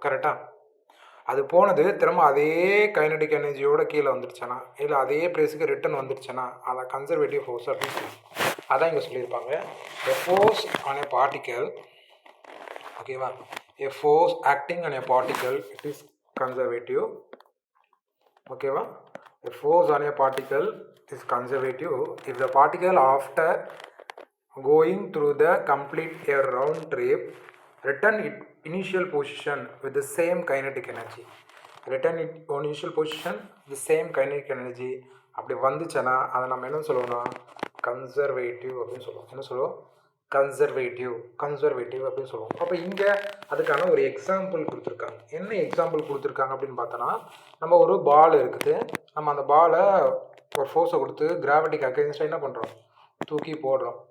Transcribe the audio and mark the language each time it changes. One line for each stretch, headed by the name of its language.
Tamil: கரெக்டாக அது போனது திரும்ப அதே கைனடிக் எனர்ஜியோட கீழே வந்துடுச்சுன்னா, இல்லை அதே பிளேஸுக்கு ரிட்டர்ன் வந்துடுச்சுன்னா, அதை கன்சர்வேட்டிவ் ஃபோர்ஸ் அப்படின்னு சொல்லி அதான் இங்கே சொல்லியிருப்பாங்க.
English: A force on a particle, ஓகேவா, a force acting on a particle, it is conservative.
Tamil: ஓகேவா?
English: A force on a particle is conservative if the particle after going through the complete a round trip return its initial position with the same kinetic energy. Return its initial position with the same kinetic energy.
Tamil: அப்படி வந்துச்சுன்னா அதை நம்ம என்ன சொல்லுவோம்னா conservative அப்படின்னு சொல்லுவோம். என்ன சொல்லுவோம்? கன்சர்வேட்டிவ் அப்படின்னு சொல்லுவோம். அப்போ இங்கே அதுக்கான ஒரு எக்ஸாம்பிள் கொடுத்துருக்காங்க. என்ன எக்ஸாம்பிள் கொடுத்துருக்காங்க அப்படின்னு பார்த்தோன்னா, நம்ம ஒரு பால் இருக்குது. நம்ம அந்த பாலை ஒரு ஃபோர்ஸை கொடுத்து கிராவிட்டிக்கு அகெயின்ஸ்டாக என்ன பண்ணுறோம்? தூக்கி போடுறோம்.